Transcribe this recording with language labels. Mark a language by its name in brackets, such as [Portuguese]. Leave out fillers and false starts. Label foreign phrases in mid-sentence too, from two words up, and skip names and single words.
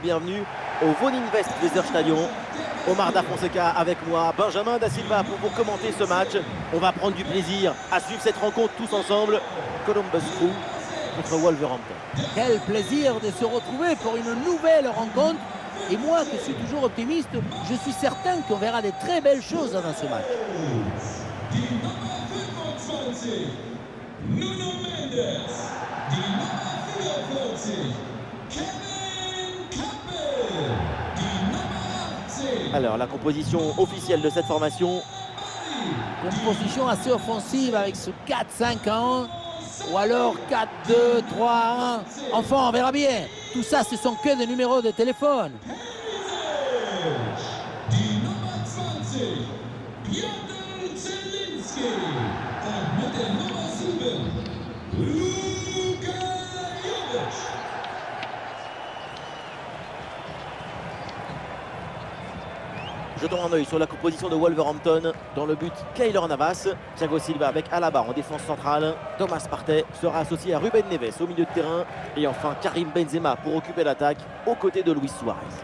[French] Bienvenue au Wohninvest Weserstadion. Omar Da Fonseca avec moi, Benjamin Da Silva pour vous commenter ce match. On va prendre du plaisir à suivre cette rencontre tous ensemble. Columbus Crew contre Wolverhampton. Quel plaisir de se retrouver pour une nouvelle rencontre. Et moi qui suis toujours optimiste, je suis certain qu'on verra de très belles choses dans ce match. [German] Die Nummer 25, Nuno Mendes. Die Nummer 44, Kevin Campbell. Die Nummer 18. [French] Alors la composition officielle de cette formation. Composition assez offensive avec ce 4-5-1 ou alors 4-2-3-1. Enfin, on verra bien. Tout ça, ce sont que des numéros de téléphone. [German] Die Nummer 20, Piotr Zielinski. Und mit der Nummer 7, Luka Jovic. [French] Jetons un œil sur la composition de Wolverhampton. Dans le but, Keylor Navas. Thiago Silva avec Alaba en défense centrale. Thomas Partey sera associé à Ruben Neves au milieu de terrain. Et enfin Karim Benzema pour occuper l'attaque aux côtés de Luis Suarez.